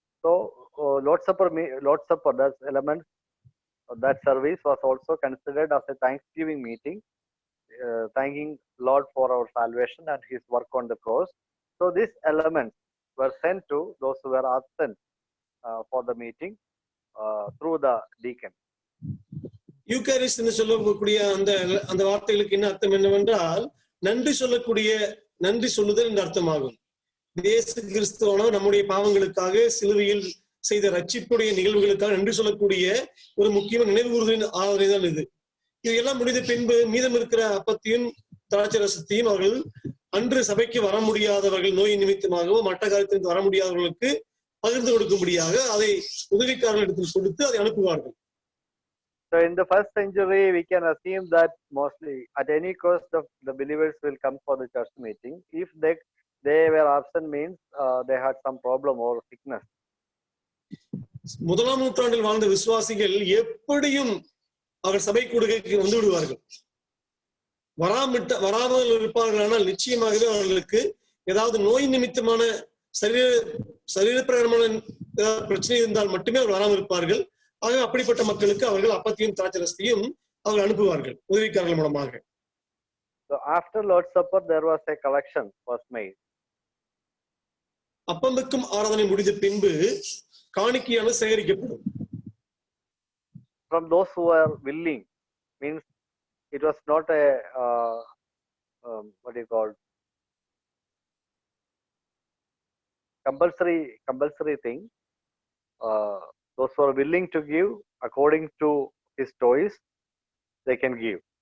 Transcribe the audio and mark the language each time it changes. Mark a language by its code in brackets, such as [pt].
[en] So Lord's Supper, that element of that service was also considered as a thanksgiving meeting, thanking Lord for our salvation and His work on the cross. So these elements were sent to those who were absent for the meeting through the deacon. [ta] Eucharist என்று சொல்லக்கூடிய அந்த வார்த்தைகளுக்கு என்ன அர்த்தம் என்னவென்றால், நன்றி சொல்லுதல் என்ற அர்த்தமாகும். இயேசு கிறிஸ்துவானவர் நம்முடைய பாவங்களுக்காக சிலுவையில் செய்த ரட்சிப்புடைய நிகழ்வுகளுக்காக நன்றி சொல்லக்கூடிய ஒரு முக்கியமான நினைவுகூறுதலின் ஆதரவை தான் இது. இதையெல்லாம் முடிந்த பின்பு மீதம் இருக்கிற அப்பத்தையும் திராட்சை ரசத்தையும் அவர்கள் அன்று சபைக்கு வர முடியாதவர்கள், நோய் நிமித்தமாகவோ மற்ற காரியத்திற்கு வர முடியாதவர்களுக்கு பகிர்ந்து கொடுக்கும்படியாக அதை உதவிக்காரர்களிடத்தில் கொடுத்து அதை அனுப்புவார்கள். [en] So in the first century, we can assume that mostly at any cost the believers will come for the church meeting. If they were absent, means they had some problem or sickness. [ta] முதலாம் நூற்றாண்டில் வாழ்ந்த விசுவாசிகள் எப்படியும் அவர் சபை கூடுகைக்கு வந்து விடுவார்கள். வராமல் இருப்பார்கள். ஆனால் நிச்சயமாகவே அவர்களுக்கு ஏதாவது நோய் நிமித்தமான சரீரப்பிரகாரமான பிரச்சனை இருந்தால் மட்டுமே அவர் வராமல் இருப்பார்கள். ஆக அப்படிப்பட்ட மக்களுக்கு அவர்கள் அப்பத்தையும் திராட்சரசத்தையும் அவர்கள் அனுப்புவார்கள் உதவிக்காரர்கள் மூலமாக. [en] So after Lord's Supper there was a collection was made. [ta] அப்பம்பக்கும் ஆராதனை முடிந்த பின்பு காணிக்கையானது சேகரிக்கப்படும். [en] From those who were willing, means it was not a what do you call, compulsory thing. Those who are willing to give according to his choice, they can give.